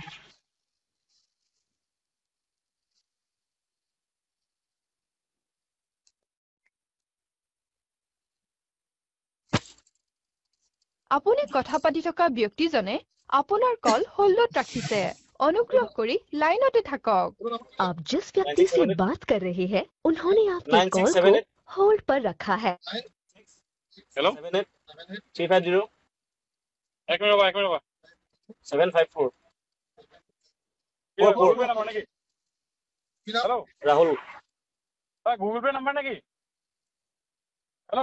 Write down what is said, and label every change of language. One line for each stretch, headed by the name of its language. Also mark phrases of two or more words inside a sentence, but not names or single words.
Assamese: আপুনি কথা পাতি থকা ব্যক্তিজনে আপোনাৰ কল হোল্ডত ৰাখিছে। অনুগ্ৰহ কৰি লাইনতে থাকক।
Hindi: आप जिस व्यक्ति से 9678 बात कर रहे हैं उन्होंने आपके कॉल को 9678 होल्ड पर रखा है।
Assamese: হেল্ল' 78 350 এক মিনিট ৰ'বা 754 কি হয়, গুগল পে' নাম্বাৰ নেকি? হেল্ল' ৰাহুল। গুগল পে' নাম্বাৰ নেকি? হেল্ল'